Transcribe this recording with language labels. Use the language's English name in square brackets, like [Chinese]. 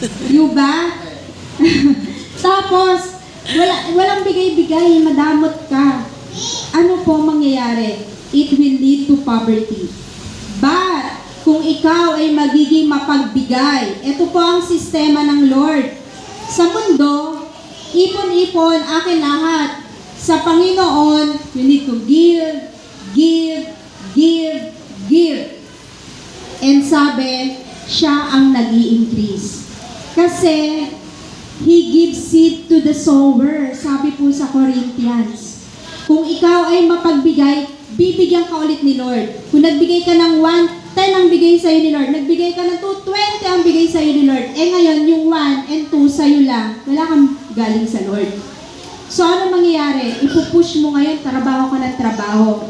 [Filipino] Yung ba? Tapos, walang bigay-bigay, madamot ka. Ano po mangyayari? [English] It will lead to poverty. [Filipino] But, kung ikaw ay magiging mapagbigay, ito po ang sistema ng Lord. Sa mundo, ipon-ipon, akin lahat. Sa Panginoon, [English] you need to give, give, give, give. [Filipino] And sabi, siya ang nag-i-increase. [English] Kasi, He gives seed to the sower. [Filipino] Sabi po sa Corinthians. Kung ikaw ay mapagbigay, bibigyan ka ulit ni Lord. Kung nagbigay ka ng 1, 10 ang bigay sa'yo ni Lord. Nagbigay ka ng 2, 20 ang bigay sa'yo ni Lord. Ngayon, yung 1 and 2 sa'yo lang. Wala kang galing sa Lord. So, ano mangyayari? Ipupush mo ngayon, trabaho ka ng trabaho.